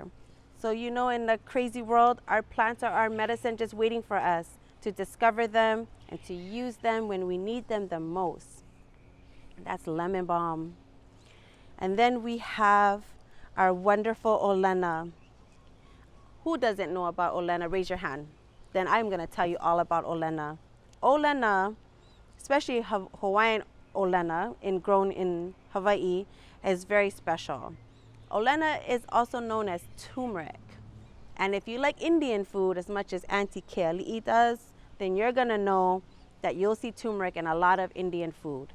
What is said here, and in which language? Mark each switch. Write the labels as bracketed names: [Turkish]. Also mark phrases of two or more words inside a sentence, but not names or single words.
[English] So you know, in the crazy world, our plants are our medicine, just waiting for us to discover them and to use them when we need them the most. That's lemon balm. And then we have our wonderful ʻōlena. Who doesn't know about ʻōlena? Raise your hand. Then I'm going to tell you all about ʻōlena. ʻōlena, especially Hawaiian ʻōlena, grown in Hawaii, is very special. ʻōlena is also known as turmeric. And if you like Indian food as much as Auntie Kealiʻi does, then you're going to know that you'll see turmeric in a lot of Indian food.